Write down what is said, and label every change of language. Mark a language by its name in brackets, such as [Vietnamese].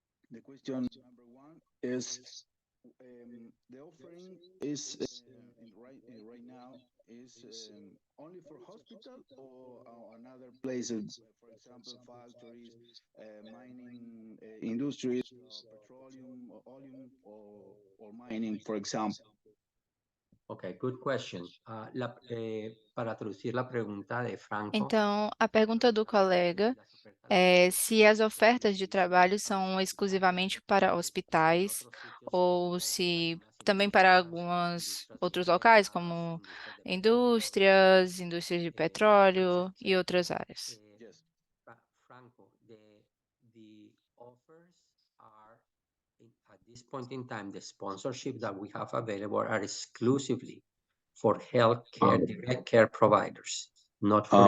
[English] The question number one is the offering is right now is only for hospital or another places, for example, factories, mining industries, petroleum, or oil, or mining, for example. Ok, good question. [Spanish] Para traducir la pregunta de Franco. [Portuguese] Então, a pergunta do colega é se as ofertas de trabalho são exclusivamente para hospitais ou se também para alguns outros locais, como indústrias de petróleo e outras áreas. [English] Yes. Franco, the offers are, at this point in time, the sponsorship that we have available are exclusively for healthcare, direct care providers, not for